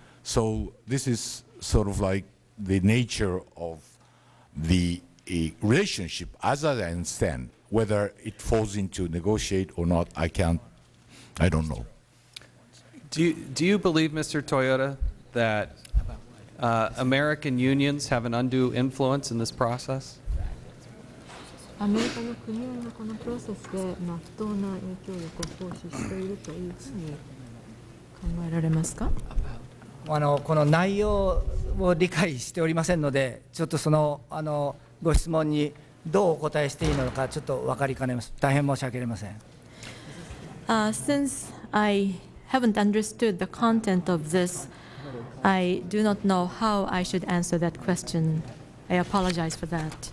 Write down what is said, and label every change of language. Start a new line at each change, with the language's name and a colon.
English: So this is sort of like the nature of the relationship, as I understand. Whether it falls into negotiate or not, I don't know. Do you believe, Mr. Toyota, that American unions have an undue influence in this process?
Japanese: アメリカの組合がこのプロセスで不当な影響力を行使しているというふうに考えられますか？この内容を理解しておりませんので、ちょっとそのご質問にどうお答えしていいのかちょっと分かりかねます。大変申し訳ありません。
English: Since I haven't understood the content of this, I do not know how I should answer that question. I apologize for that.